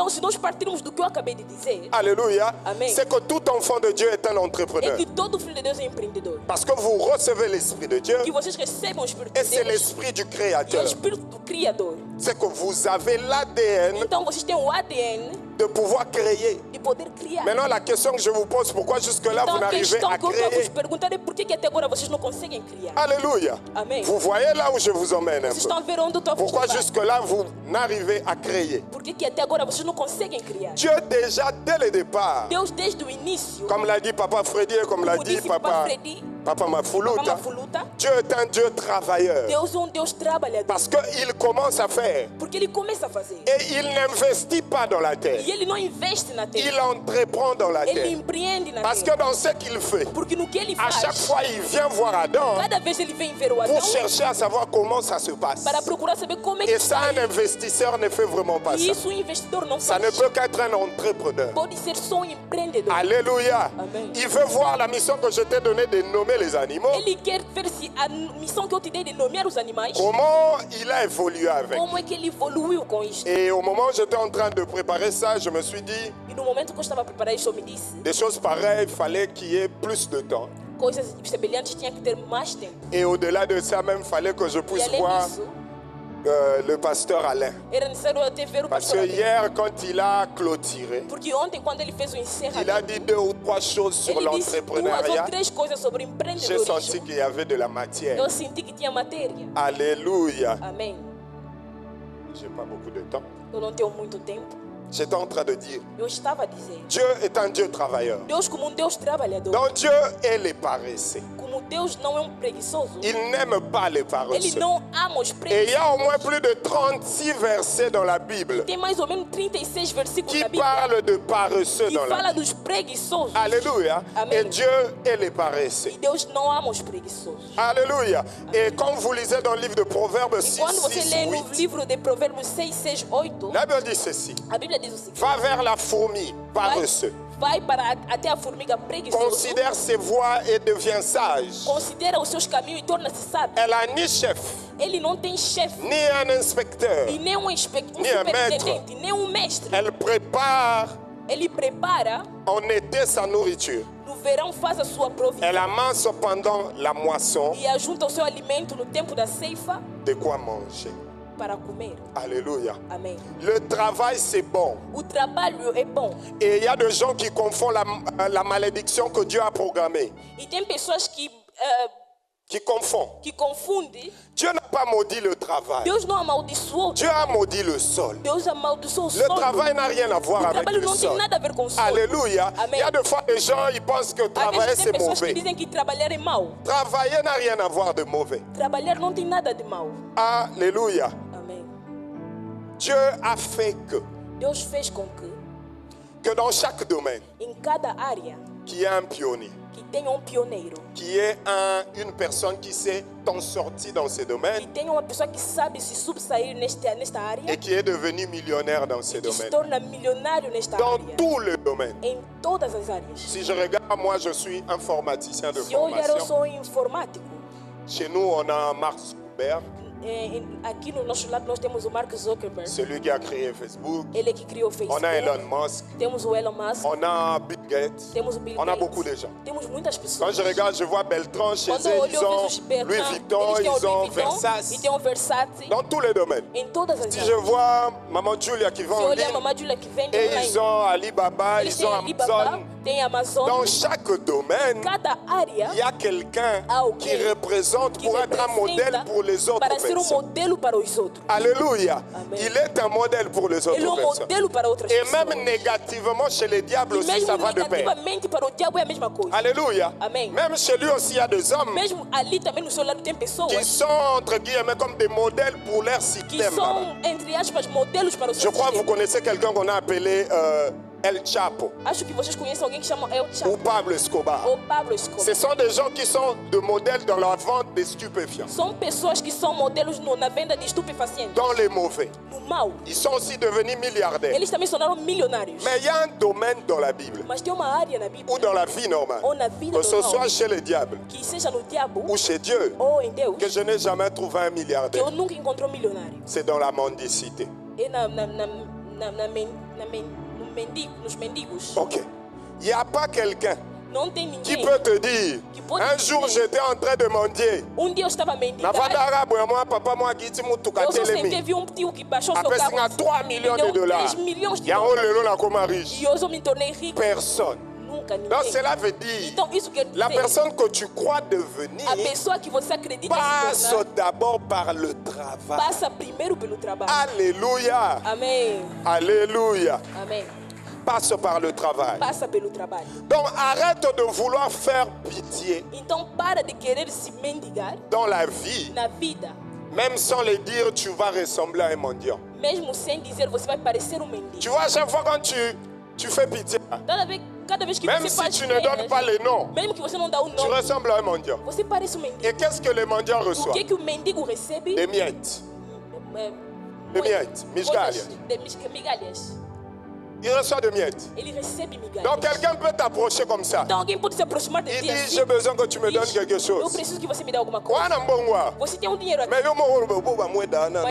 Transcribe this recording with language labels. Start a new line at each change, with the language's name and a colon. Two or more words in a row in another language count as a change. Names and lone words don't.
Portuguese: Então, se nós partirmos do que eu acabei de dizer,
French: Alléluia,
Portuguese: Amen.
French: c'est que tout enfant de Dieu est un
Portuguese: é
French: entrepreneur.
Portuguese: que todo filho de Deus é empreendedor.
French: Parce que vous recevez l'Esprit de Dieu
Portuguese: Que vocês recebam o Espírito
French: et
Portuguese: de
French: c'est
Portuguese: Deus
French: l'Esprit du
Portuguese: e o
French: Créateur.
Portuguese: Espírito do Criador.
French: C'est que vous avez l'ADN
Portuguese: Então, vocês têm o ADN
French: de pouvoir créer.
Portuguese: de poder criar.
French: Maintenant, la question que je vous pose, pourquoi jusque-là
Portuguese: Então,
French: vous
Portuguese: a
French: n'arrivez
Portuguese: questão
French: à
Portuguese: que eu estou a vos
French: créer?
Portuguese: perguntar é por que até agora vocês não conseguem criar.
French: Alléluia.
Portuguese: Amen.
French: Vous voyez là où je vous emmène un
Portuguese: Vocês
French: peu.
Portuguese: estão a ver onde eu estou a vos
French: Pourquoi
Portuguese: levar?
French: jusque-là vous n'arrivez à créer?
Portuguese: Por que até agora vocês não conseguem criar?
French: Dieu déjà dès le départ,
Portuguese: Deus, desde o início,
French: comme l'a dit Papa Freddy et comme l'a
Portuguese: como
French: dit
Portuguese: disse Papa Papa Freddy,
French: Papa Papa Mafuluta,
Portuguese: Mafuluta,
French: Dieu est un Dieu travailleur.
Portuguese: Deus é Deus trabalhador.
French: Parce qu'il commence à faire.
Portuguese: Porque ele começa a fazer.
French: Et il n'investit pas dans la terre.
Portuguese: E ele não investe na
French: Il
Portuguese: terra.
French: entreprend dans la
Portuguese: Ele
French: terre.
Portuguese: empreende na
French: Parce que
Portuguese: terra.
French: dans ce qu'il fait,
Portuguese: Porque no que ele
French: à chaque
Portuguese: faz,
French: fois il vient voir Adam
Portuguese: cada vez ele vem ver o Adão
French: pour chercher à savoir comment ça se passe.
Portuguese: para procurar saber como é que
French: Et ça, un investisseur ne fait vraiment pas
Portuguese: E
French: ça.
Portuguese: isso o investidor não
French: Ça
Portuguese: faz.
French: ne peut qu'être un entrepreneur.
Portuguese: Pode ser só empreendedor.
French: Alléluia.
Portuguese: Amen.
French: Il veut voir la mission que je t'ai donnée de nommer les animaux.
Portuguese: Ele quer ver se a missão que eu te dei de nomear os animais,
French: Comment il a évolué avec.
Portuguese: como é que ele evoluiu com isto.
French: Et au moment où j'étais en train de préparer ça, je me suis dit,
Portuguese: E no momento que eu estava a preparar isso, eu me disse,
French: des choses pareilles, il fallait qu'il y ait plus de temps.
Portuguese: coisas semelhantes tinha que ter mais tempo.
French: Et au-delà de ça, même, il fallait que je
Portuguese: E
French: puisse
Portuguese: além
French: voir
Portuguese: disso,
French: le pasteur Alain.
Portuguese: era necessário até ver o
French: Parce
Portuguese: pastor
French: que
Portuguese: Adão.
French: hier, quand il a clôturé,
Portuguese: Porque ontem, quando ele fez o
French: il a
Portuguese: encerramento,
French: dit 2 ou 3 choses sur
Portuguese: ele disse 2 ou
French: l'entrepreneuriat.
Portuguese: 3 coisas sobre
French: J'ai senti
Portuguese: empreendedorismo.
French: qu'il y avait de la matière.
Portuguese: Eu senti que tinha matéria.
French: Alléluia.
Portuguese: Amém.
French: J'ai pas beaucoup de temps.
Portuguese: Eu não tenho muito tempo.
French: J'étais en train de dire,
Portuguese: Eu estava a dizer,
French: Dieu est un Dieu travailleur.
Portuguese: Deus como Deus trabalhador,
French: Donc Dieu est les paresseux.
Portuguese: como Deus não é preguiçoso,
French: Il n'aime pas les
Portuguese: Ele
French: paresseux.
Portuguese: não ama os
French: Et il y a au
Portuguese: preguiçosos.
French: moins plus de 36 versets dans la Bible
Portuguese: Tem mais ou menos 36 versículos
French: qui
Portuguese: na Bíblia
French: parlent de paresseux
Portuguese: que
French: dans la
Portuguese: fala
French: Bible.
Portuguese: dos preguiçosos.
French: Alléluia.
Portuguese: Amen.
French: Et Dieu est les paresseux.
Portuguese: E Deus não ama os preguiçosos.
French: Alléluia. Et comme vous lisez dans le livre de Proverbes 6,
Portuguese: Quando você
French: 6,
Portuguese: lê no
French: 8,
Portuguese: livro de Provérbios 6, 6, 8,
French: la Bible dit ceci.
Portuguese: a Bíblia diz o seguinte:
French: Va vers la fourmi, paresseux.
Portuguese: vai para até a formiga preguiçosa,
French: Considère ses voies et devient sage.
Portuguese: considera os seus caminhos e torna-se sábio.
French: Elle a ni chef,
Portuguese: Ele não tem chefe,
French: ni un inspecteur.
Portuguese: e nem um Nem é superintendente, nem um mestre.
French: Elle prépare
Portuguese: Ele prepara,
French: en été sa nourriture.
Portuguese: no verão faz a sua provisão
French: Elle amasse pendant la moisson
Portuguese: e ajunta o seu alimento no tempo da ceifa
French: de quoi manger.
Portuguese: para comer.
French: Alléluia.
Portuguese: Amém.
French: Le travail, c'est bon.
Portuguese: O trabalho é bom.
French: Et il y a des gens qui confondent la malédiction que Dieu a programmée.
Portuguese: E tem pessoas que
French: Qui confondent.
Portuguese: confundem.
French: Dieu n'a pas maudit le travail.
Portuguese: Deus não amaldiçoou.
French: Dieu a maudit le sol.
Portuguese: Deus amaldiçoou o
French: Le
Portuguese: solo.
French: travail n'a rien à voir
Portuguese: O
French: avec
Portuguese: trabalho
French: le
Portuguese: não tem
French: sol.
Portuguese: nada a ver com o solo.
French: Alléluia.
Portuguese: Amen.
French: Il y a des fois des gens, ils pensent que
Portuguese: Às
French: travailler
Portuguese: vezes
French: c'est
Portuguese: tem pessoas que
French: mauvais.
Portuguese: dizem que trabalhar é mau.
French: Travailler n'a rien à voir de mauvais.
Portuguese: Trabalhar não tem nada de mau.
French: Alléluia.
Portuguese: Amém.
French: Dieu a fait
Portuguese: Deus fez com
French: que dans chaque domaine,
Portuguese: em cada área,
French: qu'il y ait un pionnier,
Portuguese: que tenha pioneiro.
French: qu'il y ait une personne qui s'est en sortie dans ces
Portuguese: Que
French: domaines
Portuguese: tenha uma pessoa que sabe se subsair nesta área.
French: et qui est devenu millionnaire dans ces
Portuguese: Que se
French: domaines.
Portuguese: torna milionário nesta
French: Dans
Portuguese: área.
French: tous les domaines.
Portuguese: Em todas as áreas.
French: Si je regarde, moi je suis informaticien de
Portuguese: Se eu olhar, eu
French: formation.
Portuguese: sou informático.
French: Chez nous, on a Mark Zuckerberg,
Portuguese: Aqui no nosso lado nós temos o Mark Zuckerberg.
French: celui qui a créé Facebook.
Portuguese: Ele que criou o Facebook.
French: On a Elon Musk.
Portuguese: Temos o Elon Musk.
French: On a Bill Gates.
Portuguese: Temos o Bill
French: On a
Portuguese: Gates.
French: beaucoup de gens.
Portuguese: Temos muitas
French: Quand
Portuguese: pessoas.
French: je regarde, je vois Beltran, chez
Portuguese: Quando
French: eux,
Portuguese: eu
French: ils
Portuguese: olho, eu
French: ont
Portuguese: vejo os Bertrand,
French: Louis Vuitton,
Portuguese: eles têm o
French: ils ont
Portuguese: Louis Vuitton
French: Versace.
Portuguese: e tem o Versace
French: Dans tous les domaines.
Portuguese: em todas as
French: Si je
Portuguese: áreas.
French: vois Maman Julia qui
Portuguese: Se
French: vend
Portuguese: eu
French: en
Portuguese: olhar a
French: ligne,
Portuguese: Mamá Júlia que vende
French: et
Portuguese: online,
French: ils ont Alibaba,
Portuguese: eles
French: ils
Portuguese: têm
French: ont
Portuguese: Alibaba,
French: Amazon.
Portuguese: tem Amazon.
French: Dans chaque domaine,
Portuguese: Cada área
French: il y a quelqu'un
Portuguese: alguém
French: qui représente
Portuguese: que
French: pour être un modèle
Portuguese: representa
French: pour les autres
Portuguese: para ser
French: personnes.
Portuguese: modelo para os outros.
French: Alléluia.
Portuguese: Amen.
French: Il est un modèle pour les
Portuguese: Ele é
French: autres personnes.
Portuguese: modelo para outras
French: Et
Portuguese: pessoas.
French: même négativement chez les diables
Portuguese: E
French: aussi, ça
Portuguese: mesmo
French: va de pair.
Portuguese: negativamente para o diabo é a mesma coisa.
French: Alléluia.
Portuguese: Amen.
French: Même chez lui aussi, il y a des hommes
Portuguese: Mesmo ali também no seu lado tem pessoas
French: qui sont, entre guillemets, comme des modèles pour leur
Portuguese: que
French: système.
Portuguese: são, entre aspas, modelos para o
French: Je
Portuguese: seu
French: crois que vous
Portuguese: sistema.
French: connaissez quelqu'un qu'on a appelé El Chapo
Portuguese: Acho que vocês conhecem alguém que chama El
French: ou
Portuguese: Chapo
French: Pablo Escobar.
Portuguese: ou Pablo Escobar.
French: Ce sont des gens qui sont de modèles dans la vente des stupéfiants,
Portuguese: São pessoas que são modelos na venda de estupefacientes.
French: dans les mauvais.
Portuguese: No mal.
French: Ils sont aussi devenus milliardaires.
Portuguese: Eles também se tornaram milionários.
French: Mais il y a un domaine dans la Bible,
Portuguese: Mas tem uma área na Bíblia,
French: ou dans la vie normale,
Portuguese: ou na vida
French: que ce
Portuguese: normal,
French: soit chez les diables
Portuguese: que seja no diabo
French: ou chez Dieu,
Portuguese: ou em Deus,
French: que je n'ai jamais trouvé un
Portuguese: que
French: milliardaire.
Portuguese: eu nunca encontrei um milionário.
French: C'est dans la mendicité.
Portuguese: É nos mendigos.
French: Ok. Il n'y a pas quelqu'un
Portuguese: Não tem
French: qui
Portuguese: ninguém.
French: peut te dire, Qui peut un te jour dire, j'étais en train de mendier.
Portuguese: Dia eu estava a mendigar.
Lingala: Navandara moi papa moi giti mutuka
Portuguese: Eu só sentei,
Lingala: telemi.
Portuguese: vi tipo que baixou seu
French: Après
Portuguese: carro.
Lingala: singa 3 millions
Portuguese: Me
French: de
Portuguese: deu
French: dollars.
Portuguese: 3 milhões de
Lingala: Ya dólares. lelo na koma riche.
Portuguese: E eu só me tornei rico.
French: Personne.
Portuguese: Nunca
French: Donc
Portuguese: ninguém.
French: cela veut dire,
Portuguese: Então isso quer dizer,
French: la personne que tu crois devenir
Portuguese: a pessoa que você acredita se
French: passe
Portuguese: tornar,
French: d'abord par le travail.
Portuguese: passa primeiro pelo trabalho.
French: Alléluia.
Portuguese: Amém.
French: Alléluia.
Portuguese: Amém.
French: Passe par le travail.
Portuguese: Passa pelo trabalho.
French: Donc arrête de vouloir faire pitié
Portuguese: Então para de querer se mendigar
French: dans la vie.
Portuguese: na vida.
French: Même sans le dire, tu vas ressembler à un mendiant.
Portuguese: Mesmo sem dizer, você vai parecer mendigo.
French: Tu vois, à chaque fois quand tu fais pitié,
Portuguese: Cada vez que
French: même
Portuguese: você
French: si
Portuguese: faz
French: tu ne donnes
Portuguese: penas,
French: pas les noms,
Portuguese: mesmo que você não dá o
French: tu
Portuguese: nome,
French: ressembles à un mendiant.
Portuguese: você parece mendigo.
French: Et qu'est-ce que les mendiants
Portuguese: O
French: reçoivent?
Portuguese: que o mendigo recebe?
French: Des miettes.
Portuguese: De miettes, migalhas. migalhas.
French: Il reçoit des miettes.
Portuguese: Ele recebe migalhas.
French: Donc quelqu'un peut t'approcher comme ça.
Portuguese: Então alguém pode se aproximar de
French: Il
Portuguese: ti
French: dit,
Portuguese: assim.
French: j'ai besoin que tu me donnes
Portuguese: Diz,
French: quelque
Portuguese: eu
French: chose.
Portuguese: preciso que você me dê alguma coisa.
Lingala: Wana mbongwa.
Portuguese: Você tem dinheiro aqui.
Lingala: Mais yo mo boba moeda na